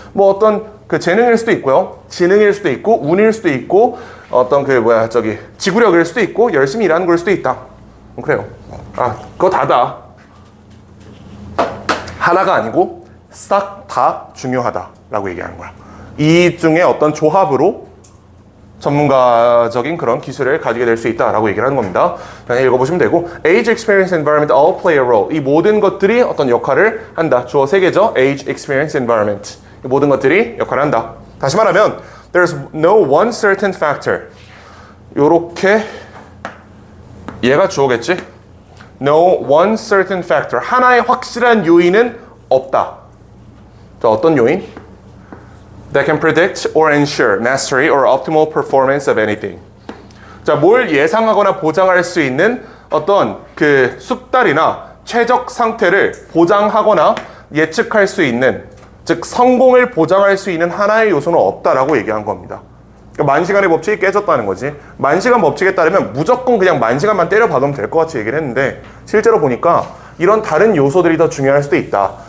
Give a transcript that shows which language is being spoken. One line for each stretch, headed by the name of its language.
Korean: 뭐 어떤 그 재능일 수도 있고요. 지능일 수도 있고 운일 수도 있고 어떤 지구력일 수도 있고 열심히 일하는 걸 수도 있다. 그래요. 그거 다다. 하나가 아니고 싹 다 중요하다라고 얘기하는 거야. 이 중에 어떤 조합으로 전문가적인 그런 기술을 가지게 될 수 있다라고 얘기를 하는 겁니다. 그냥 읽어보시면 되고
English: Age, experience, environment all play a role.
Korean: 이 모든 것들이 어떤 역할을 한다. 주어 세 개죠.
English: Age, experience, environment.
Korean: 이 모든 것들이 역할을 한다. 다시 말하면
English: There's no one certain factor.
Korean: 요렇게 얘가 주어겠지?
English: No one certain factor.
Korean: 하나의 확실한 요인은 없다. 자, 어떤 요인?
English: That can predict or ensure mastery or optimal performance of anything.
Korean: 자, 뭘 예상하거나 보장할 수 있는 어떤 그 숙달이나 최적 상태를 보장하거나 예측할 수 있는, 즉 성공을 보장할 수 있는 하나의 요소는 없다라고 얘기한 겁니다. 그러니까 만시간의 법칙이 깨졌다는 거지. 만시간 법칙에 따르면 무조건 그냥 만시간만 때려 박으면 될 것 같이 얘기를 했는데 실제로 보니까 이런 다른 요소들이 더 중요할 수도 있다.